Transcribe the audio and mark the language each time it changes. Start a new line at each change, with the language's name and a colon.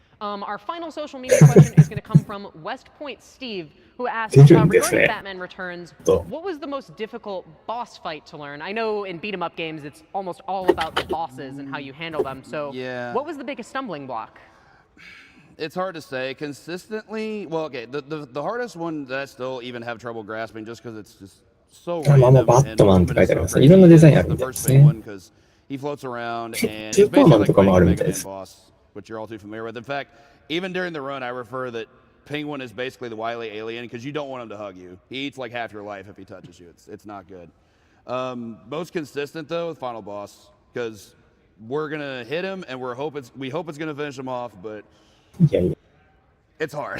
English: Our final social media question is going to come from West Point Steve, who asks, regarding Batman Returns, what was the most difficult boss fight to learn? I know in beat-em-up games, it's almost all about the bosses and how you handle them. So what was the biggest stumbling block? It's hard to say. Consistently, well, okay, the hardest one that I still even have trouble grasping just because it's just so random.
Japanese: バットマンって書いてありますね。いろんなデザインあるみたいですね。
English: He floats around and it's basically like a big boss, which you're all too familiar with. In fact, even during the run, I refer that Penguin is basically the wily alien because you don't want him to hug you. He eats like half your life if he touches you. It's not good. Most consistent though, final boss, because we're gonna hit him and we hope it's gonna finish him off, but it's hard.